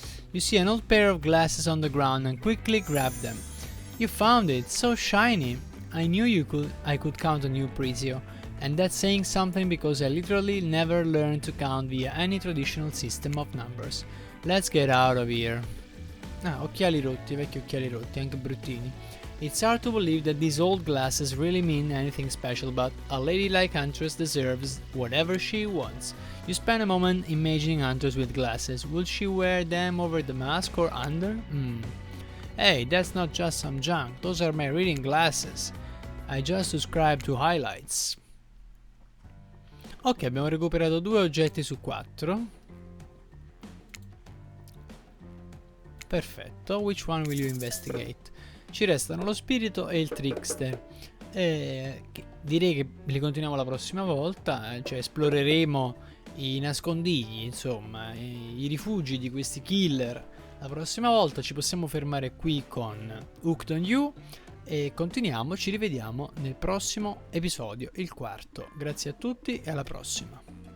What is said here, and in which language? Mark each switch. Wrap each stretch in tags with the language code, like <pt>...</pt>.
<en>You see an old pair of glasses on the ground and quickly grab them. You found it, so shiny. I knew I could count on you, Prizio. And that's saying something because I literally never learned to count via any traditional system of numbers. Let's get out of here.</en> <it>Ah, occhiali rotti, vecchi occhiali rotti, anche bruttini.</it> <en>It's hard to believe that these old glasses really mean anything special, but a lady like Huntress deserves whatever she wants. You spend a moment imagining Huntress with glasses. Will she wear them over the mask or under? Hey, that's not just some junk, those are my reading glasses. I just subscribe to highlights.</en> <it>Ok, abbiamo recuperato 2 oggetti su 4.</it> <en>Perfetto, which one will you investigate?</en> <it>Ci restano lo spirito e il trickster. Direi che li continuiamo la prossima volta, cioè esploreremo i nascondigli, insomma, i rifugi di questi killer. La prossima volta ci possiamo fermare qui con Hooked on You e continuiamo, ci rivediamo nel prossimo episodio, il quarto. Grazie a tutti e alla prossima.</it>